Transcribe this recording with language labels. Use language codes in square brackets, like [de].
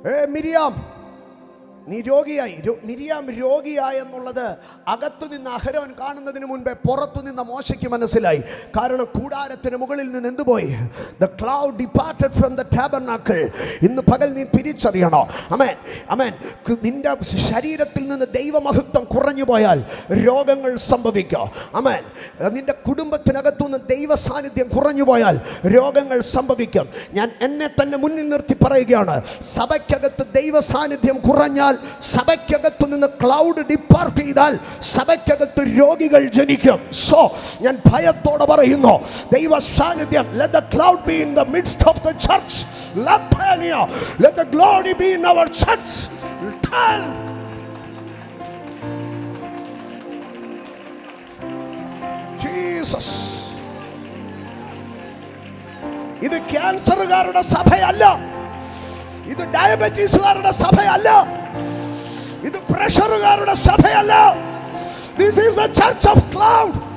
[ml] മിരിയാം നീ രോഗിയായി. മിരിയാം രോഗിയായെന്നുള്ളത് അകത്തു നിന്ന് അഹരോൻ കാണുന്നതിന് മുൻപേ പുറത്തു നിന്ന മോശയ്ക്ക് മനസ്സിലായി. കാരണം കൂടാരത്തിന് മുകളിൽ നിന്ന് എന്തുപോയി? [en] The cloud departed from the tabernacle. [ml] ഇന്ന് പകൽ നീ തിരിച്ചറിയണോ? ആമേൻ, ആമേൻ. നിന്റെ ശരീരത്തിൽ നിന്ന് ദൈവമഹത്വം കുറഞ്ഞു പോയാൽ രോഗങ്ങൾ സംഭവിക്കും. ആമേൻ. നിന്റെ കുടുംബത്തിനകത്തുനിന്ന് ദൈവ സാന്നിധ്യം കുറഞ്ഞു പോയാൽ രോഗങ്ങൾ സംഭവിക്കും. ഞാൻ എന്നെ തന്നെ മുന്നിൽ നിർത്തി പറയുകയാണ്, സഭയ്ക്കകത്ത് ദൈവ സാന്നിധ്യം കുറഞ്ഞാൽ, സഭയ്ക്കകത്തു നിന്ന് ക്ലൗഡ് ഡിപ്പാർട്ട് ചെയ്താൽ സഭയ്ക്കകത്ത് രോഗികൾ ജനിക്കും. സോ ഞാൻ ഭയത്തോടെ പറയുന്നു, ദൈവ സാന്നിധ്യം, [en] let the cloud be in the midst of the church. Let the glory be in our church. Tell Jesus. [ml] ഇത് ക്യാൻസറുകാരുടെ സഭയല്ല, ഇത് ഡയബറ്റീസുകാരുടെ സഭയല്ല, ഇത് പ്രഷറുകാരുടെ സഭയല്ല. [en] This is the church of cloud.